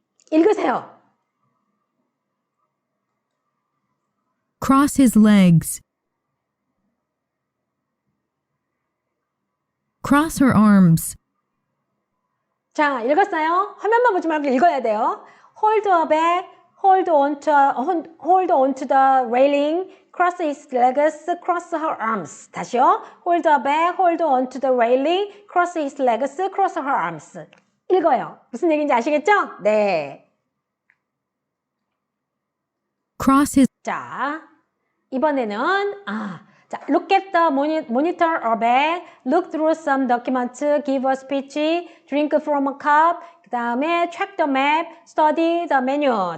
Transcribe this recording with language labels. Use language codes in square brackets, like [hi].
[ko] 읽으세요. [en] Cross his legs. Cross her arms. [ko] 자, 읽었어요? 화면만 보지 말고 읽어야 돼요. [en] Hold a bag, hold on to the railing, cross his legs, cross her arms. [ko] 다시요. [en] Hold a bag, hold on to the railing, cross his legs, cross her arms. [ko] 읽어요. 무슨 얘기인지 아시겠죠? 네. [en] Cross his [ko] 자, 이번에는 자, [en] look at the monitor or bag, look through some documents, give a speech, drink from a cup, [ko] 그 다음에 [en] check the map, study the menu.